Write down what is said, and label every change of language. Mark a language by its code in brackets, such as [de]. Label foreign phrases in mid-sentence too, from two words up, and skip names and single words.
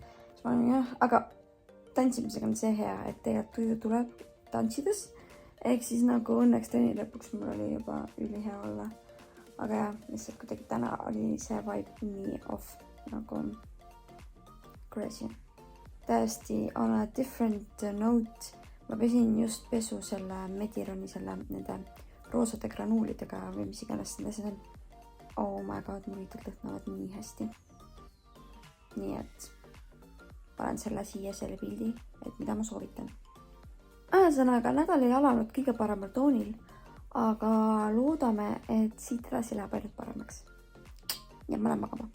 [et] Siis ma olin jah, aga tantsimisega on see hea, et tegelikult tuju tuleb tantsides. Ehk siis nagu õnneks trenni lõpuks mul oli juba ülihea olla. Aga jah, lihtsalt kuidagi täna oli see vibe nii off nagu crazy. [en] Täiesti on a different note. [et] Ma pesin just pesu selle Medironi, selle nende roosade granuulidega või mis iganes need asjad on. [en] Oh my god, [et] mul liitud lõhnavad nii hästi. Nii et panen selle siia selle pildi, et mida ma soovitan. Ühesõnaga, nädal ei alanud kõige paremal toonil, aga loodame, et siit edasi läheb ainult paremaks. Ja ma lähen magama.